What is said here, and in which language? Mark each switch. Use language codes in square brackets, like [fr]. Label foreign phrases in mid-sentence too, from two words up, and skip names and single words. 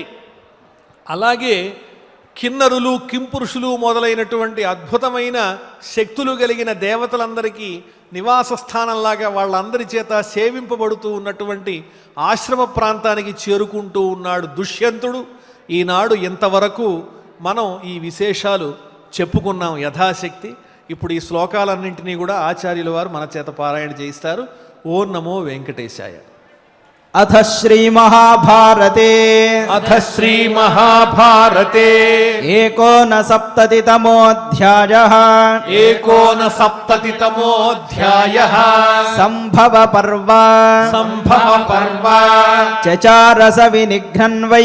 [te] అలాగే కిన్నరులు, కింపురుషులు మొదలైనటువంటి అద్భుతమైన శక్తులు కలిగిన దేవతలందరికీ నివాస స్థానంలాగా వాళ్ళందరి చేత సేవింపబడుతూ ఉన్నటువంటి ఆశ్రమ ప్రాంతానికి చేరుకుంటూ ఉన్నాడు దుష్యంతుడు. ఈనాడు ఇంతవరకు మనం ఈ విశేషాలు చెప్పుకున్నాం యథాశక్తి. ఇప్పుడు ఈ శ్లోకాలన్నింటినీ కూడా ఆచార్యుల వారు మన చేత పారాయణ చేయిస్తారు. ఓం నమో వెంకటేశాయ. [sa] अथ श्रीमहाभारते अथ श्रीमहाभारते एकोनसप्ततितमोऽध्यायः एकोनसप्ततितमोऽध्यायः सम्भवपर्व सम्भवपर्व चचारसविनिघ्नन्वै